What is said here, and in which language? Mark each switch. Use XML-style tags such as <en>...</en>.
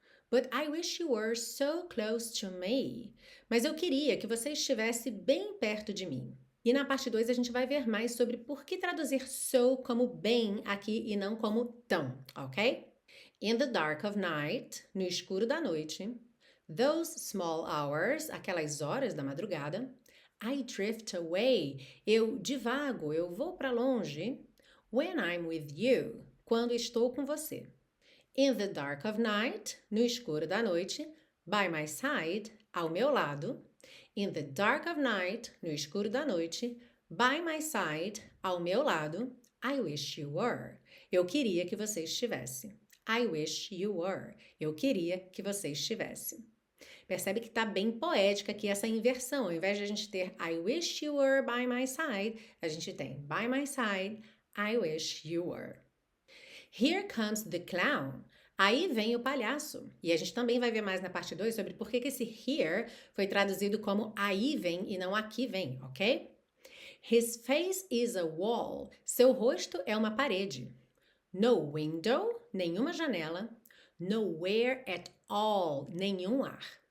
<en>But I wish you were so close to me.</en> <pt>Mas eu queria que você estivesse bem perto de mim. E na parte 2 a gente vai ver mais sobre por que traduzir so como bem aqui e não como tão, ok?</pt> <en>In the dark of night,</en> <pt>no escuro da noite,</pt> <en>those small hours,</en> <pt>aquelas horas da madrugada,</pt> <en>I drift away,</en> <pt>eu divago, eu vou para longe,</pt> <en>when I'm with you,</en> <pt>quando estou com você.</pt> <en>In the dark of night,</en> <pt>no escuro da noite,</pt> <en>by my side,</en> <pt>ao meu lado.</pt> <en>In the dark of night,</en> <pt>no escuro da noite,</pt> <en>by my side,</en> <pt>ao meu lado,</pt> <en>I wish you were.</en> <pt>Eu queria que você estivesse.</pt> <en>I wish you were.</en> <pt>Eu queria que você estivesse. Percebe que está bem poética aqui essa inversão. Ao invés de a gente ter</pt> <en>I wish you were by my side,</en> <pt>a gente tem</pt> <en>by my side, I wish you were. Here comes the clown.</en> <pt>Aí vem o palhaço. E a gente também vai ver mais na parte 2 sobre por que esse here foi traduzido como aí vem e não aqui vem, ok?</pt> <en>His face is a wall.</en> <pt>Seu rosto é uma parede.</pt> <en>No window,</en> <pt>nenhuma janela.</pt> <en>Nowhere at all,</en> <pt>nenhum ar.</pt>